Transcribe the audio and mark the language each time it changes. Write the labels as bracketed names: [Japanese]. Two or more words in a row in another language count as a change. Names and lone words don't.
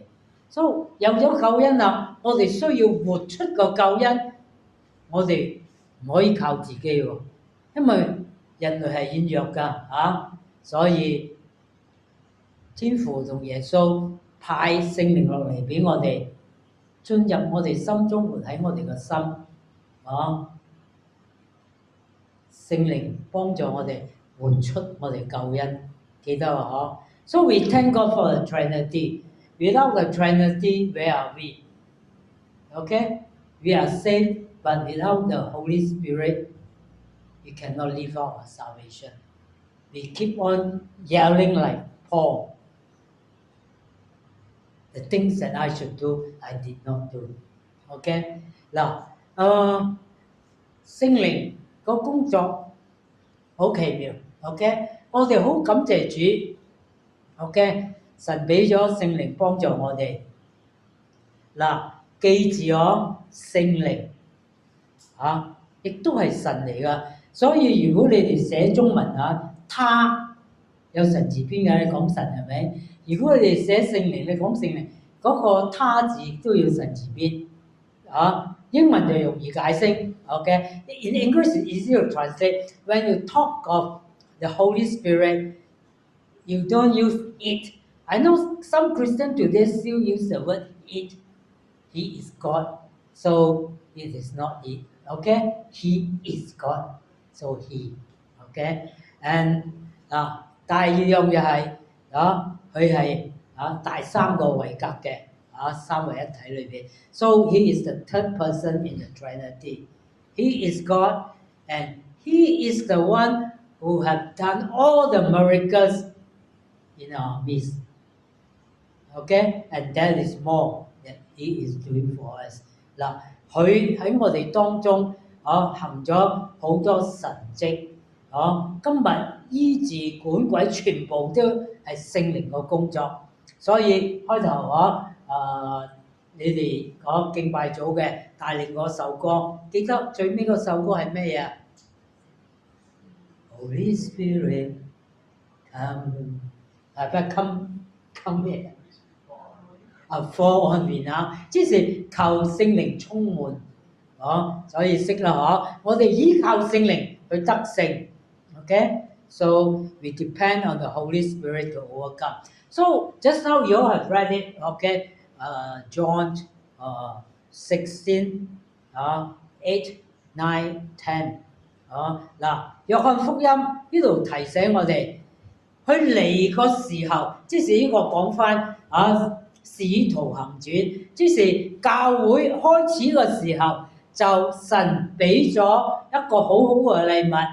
[Cantonese] 所以有咗救恩啦，我哋需要活出個救恩，我哋唔可以靠自己喎，因為人類係軟弱㗎所以天父同耶穌派聖靈落嚟俾我哋，進入我哋心中，活喺我哋個心聖靈幫助我哋活出我哋救恩，記得喎 [English] So we thank God for the Trinity. Without the Trinity, where are we? Okay? We are saved, but without the Holy Spirit, we cannot live out our salvation. We keep on yelling like Paul. The things that I should do, I did not do. [Cantonese] Okay? 嗱，聖靈個工作好奇妙。OK？我哋好感謝主。OK？神俾咗聖靈幫助我哋。嗱，記住聖靈亦都係神嚟㗎。所以如果你哋寫中文他有神字邊嘅，你講神係咪？如果你哋寫聖靈，你講聖靈，嗰個他字都要神字邊英文就容易解釋。OK？ [English] In English it's easy to translate. When you talk of the Holy Spirit, you don't use it. I know some Christians today still use the word it. He is God, so it is not it. Okay? He is God, so he. Okay? [Cantonese] And 第二樣就係佢係第三個位格嘅三位一體裏邊。 [English] So he is the third person in the Trinity. He is God, and he is the one who have done all the miracles in our midst. Okay? And that is more that he is doing for us. [Cantonese] 嗱，佢喺我哋當中行咗好多神蹟。今日醫治管鬼全部都係聖靈嘅工作，所以開頭你哋敬拜組嘅帶領嗰首歌，記得最尾嗰首歌係咩嘢？ [English] Holy Spirit come [Cantonese] 咩？ [English] fall on me [Cantonese] 即是求聖靈充滿所以識啦我哋依靠聖靈去得勝。Okay? [English] So we depend on the Holy Spirit to overcome. So just now you all have read it, okay? John 16, 8, 9, 10. [Cantonese] 嗱，約翰福音呢度提醒我哋，佢嚟個時候，即是呢個講返使徒行傳，即是教會開始嘅時候，就神俾咗一個好好嘅禮物。